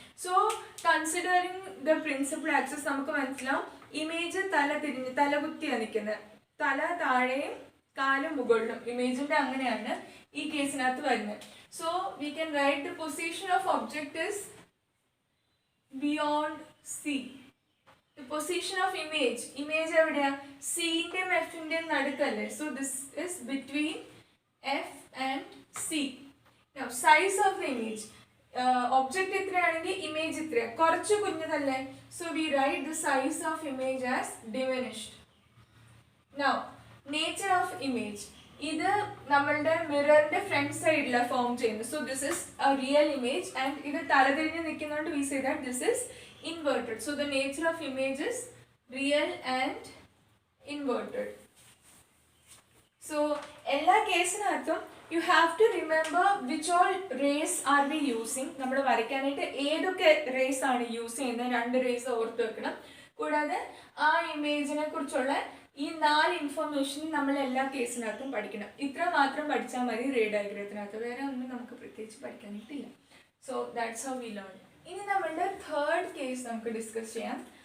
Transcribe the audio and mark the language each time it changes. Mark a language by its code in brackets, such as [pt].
[en] so considering the principal axis [ml] നമുക്ക് മനസ്സിലാവും image തലകുത്തിയാണ് നിൽക്കുന്നത്. തല താഴെയും കാലും മുകളിലും ഇമേജിന്റെ അങ്ങനെയാണ് ഈ കേസിനകത്ത് വരുന്നത്. [en] So we can write the position of object is beyond C. The position of image [ml] എവിടെയാ? C-ന്റെയും F-ന്റെയും നടുക്കല്ലേ. [en] So this is between F and C. Now size of the image. [ml] Object ഇത്രയാണെങ്കിൽ image ഇത്രയാ, കുറച്ച് കുഞ്ഞതല്ലേ. [en] So we write the size of image as diminished. Now nature of image. [ml] ഇത് നമ്മളുടെ മിററിന്റെ front സൈഡിലാണ് form ചെയ്യുന്നത്. [en] So this is a real image and [ml] ഇത് തലതിരിഞ്ഞ് നിൽക്കുന്നതുകൊണ്ട് [en] we say that this is inverted. So the nature of image is real and inverted. So [ml] എല്ലാ കേസിനകത്തും [en] you have to remember which all rays are we using. [ml] നമ്മൾ വരയ്ക്കാനായിട്ട് ഏതൊക്കെ rays ആണ് use ചെയ്യുന്നത്, രണ്ട് rays ഓർത്ത് വെക്കണം. കൂടാതെ ആ ഇമേജിനെ കുറിച്ചുള്ള ഈ 4 ഇൻഫർമേഷൻ നമ്മൾ എല്ലാ കേസിനകത്തും പഠിക്കണം. ഇത്ര മാത്രം പഠിച്ചാൽ മതി റേ ഡയഗ്രത്തിനകത്ത്, വേറെ ഒന്നും നമുക്ക് പ്രത്യേകിച്ച് പഠിക്കാനായിട്ടില്ല. [en] So that's how we learn. [ml] ഇനി നമ്മളുടെ തേർഡ് കേസ് നമുക്ക് ഡിസ്കസ് ചെയ്യാം.